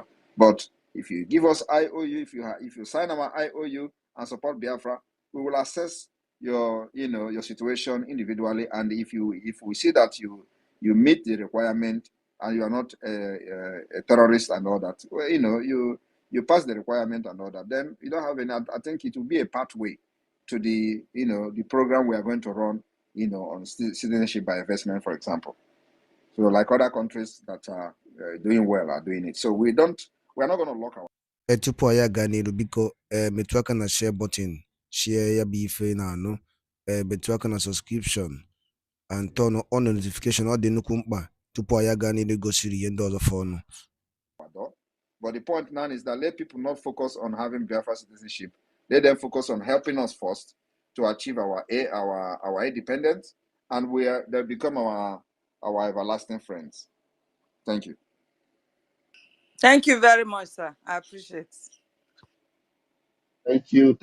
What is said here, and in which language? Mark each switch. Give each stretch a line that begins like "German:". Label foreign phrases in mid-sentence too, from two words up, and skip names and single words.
English: But if you give us IOU, if you sign our IOU and support Biafra, we will assess your situation individually, and if we see that you meet the requirement and you are not a terrorist and all that, well, you pass the requirement and all that, then you don't have any. I think it will be a pathway to the the program we are going to run on citizenship by investment, for example. So like other countries that are doing well are doing it. So we're not going to lock our.
Igbo: Tupu ya ganiro biko metu aka na
English: share button,
Igbo: share ya bụ ife na anụ, metu aka na
English: subscription and turn on notification.
Igbo: Ọ dị nnukwu mkpa tupu ya ganiro gosiri ihe ndị ọzọ fọnụ.
English: But the point now is that let people not focus on having Biafra citizenship. Let them focus on helping us first to achieve our independence, and they become our everlasting friends. Thank you. Thank you very much, sir. I appreciate it.